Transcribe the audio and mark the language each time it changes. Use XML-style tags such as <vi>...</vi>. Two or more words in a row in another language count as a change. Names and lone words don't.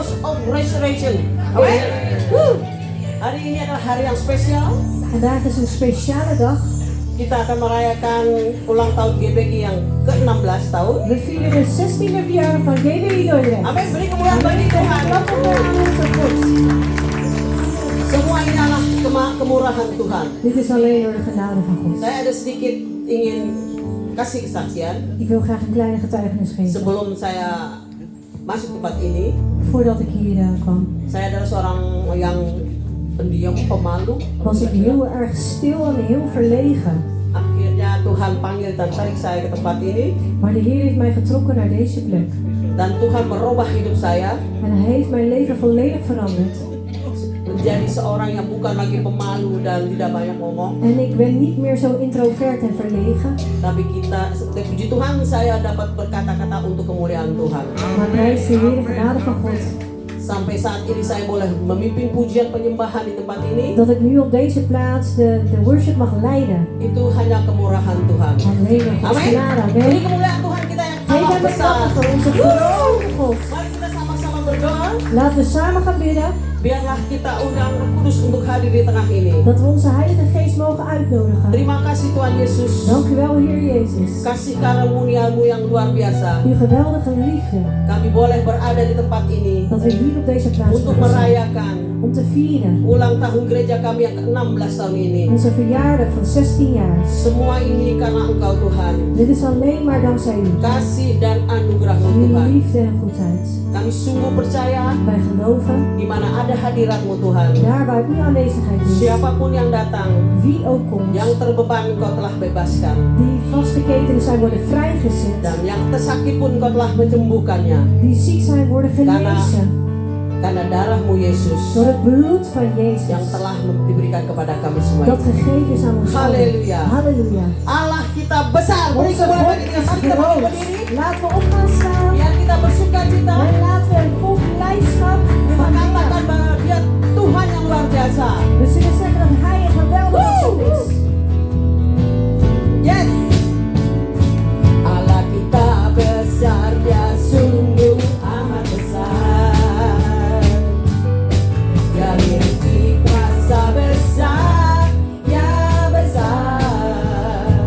<en>of Resurrection. Amen.</en> <id>Hari ini adalah hari yang spesial.</id> <nl>Vandaag is een speciale dag.</nl> <id>Kita akan merayakan ulang tahun GBG yang ke-16 tahun.</id> <nl>We vieren de 16e verjaardag van GBI Dordrecht.</nl> <id>Amin. Beri kemuliaan bagi Tuhan. Semua ini adalah kemurahan Tuhan.</id> <nl>Dit is alleen door de genade van God.</nl> <id>Saya ada sedikit ingin kasih kesaksian</id> <nl>Ik wil graag een kleine getuigenis geven.</nl> <id>sebelum saya masuk tempat ini.</id> <nl>Voordat ik hier kwam,</nl> <id>Saya adalah seorang yang pendiam, pemalu.</id> <nl>was ik heel erg stil en heel verlegen.</nl> <id>Akhirnya Tuhan panggil dan tarik saya ke tempat ini.</id> <nl>Maar de Heer heeft mij getrokken naar deze plek.</nl> <id>Dan Tuhan merubah hidup saya</id> <nl>En Hij heeft mijn leven volledig veranderd.</nl> <id>menjadi seorang yang bukan lagi pemalu dan tidak banyak ngomong.</id> <nl>En ik ben niet meer zo introvert en verlegen.</nl> <id>Tapi puji Tuhan, saya dapat berkata-kata untuk kemuliaan Tuhan.</id> <nl>Maar prijs de Heer de genade van God.</nl> <id>Sampai saat ini saya boleh memimpin pujian penyembahan di tempat ini.</id> <nl>Dat ik nu op deze plaats de worship mag leiden.</nl> <id>Itu hanya kemurahan Tuhan.</id> <nl>Alleen door Gods</nl> <id>Amin.</id> <nl>genade.</nl> <id>Beri</id> <nl>Amen.</nl> <id>kemuliaan Tuhan kita yang</id> <nl>Geef</nl> <id>amat</id> <nl>hem de</nl> <id>besar.</id> <nl>kracht voor onze grote God.</nl> <id>Mari kita sama-sama berdoa.</id> <nl>Laten we samen gaan bidden.</nl> <id>Biarlah kita undang Roh Kudus untuk hadir di tengah ini.</id> <nl>Dat we onze Heilige Geest mogen uitnodigen.</nl> <id>Terima kasih Tuhan Yesus.</id> <nl>Dank u wel, Heer Jezus.</nl> <id>Kasih karunia-Mu yang luar biasa.</id> <nl>Uw geweldige liefde.</nl> <id>Kami boleh berada di tempat ini</id> <nl>Dat we hier op deze plaats</nl> <id>untuk</id> <nl>mogen zijn.</nl> <id>merayakan</id> <nl>Om te vieren.</nl> <id>ulang tahun gereja kami yang ke-16 tahun ini.</id> <nl>Onze verjaardag van 16 jaar.</nl> <id>Semua ini karena Engkau Tuhan.</id> <nl>Dit is alleen maar dankzij u.</nl> <id>Kasih dan anugerah-Mu</id> <nl>Uw</nl> <id>Tuhan.</id> <nl>liefde en goedheid.</nl> <id>Kami sungguh percaya</id> <nl>Wij geloven.</nl> <id>di mana ada hadirat-Mu Tuhan.</id> <nl>Daar waar uw aanwezigheid is.</nl> <id>Siapapun yang datang,</id> <nl>Wie ook komt.</nl> <id>yang terbeban Engkau telah bebaskan.</id> <nl>Die vastgeketend zijn worden vrijgezet.</nl> <id>Dan yang tersakit pun Engkau telah menyembuhkannya.</id> <nl>Die ziek zijn worden genezen.</nl> <id>Karena darah-Mu Yesus</id> <nl>Door het bloed van</nl> <id>yang</id> <nl>Jezus.</nl> <id>telah diberikan kepada kami semua.</id> <nl>Dat gegeven is aan ons allen.</nl> <id>Halleluja.</id> <nl>Halleluja.</nl> <id>Allah kita besar. Beri</id> <nl>Onze</nl> <id>kemuliaan</id> <nl>God</nl> <id>bagi Dia.</id> <nl>is</nl> <id>Mari kita bangkit</id> <nl>groot.</nl> <id>berdiri.</id> <nl>Laten we op gaan staan.</nl> <id>Biar kita bersuka cita.</id> <nl>En laten we vol blijdschap gaan bidden.</nl> <id>Mengatakan bahwa Dia Tuhan yang luar biasa.</id> <nl>We zullen zeggen dat Hij een geweldige God is.</nl> <en>Yes.</en> <id>Allah kita besar, Dia sungguh amat besar. Dia memiliki kuasa besar, ya besar.</id>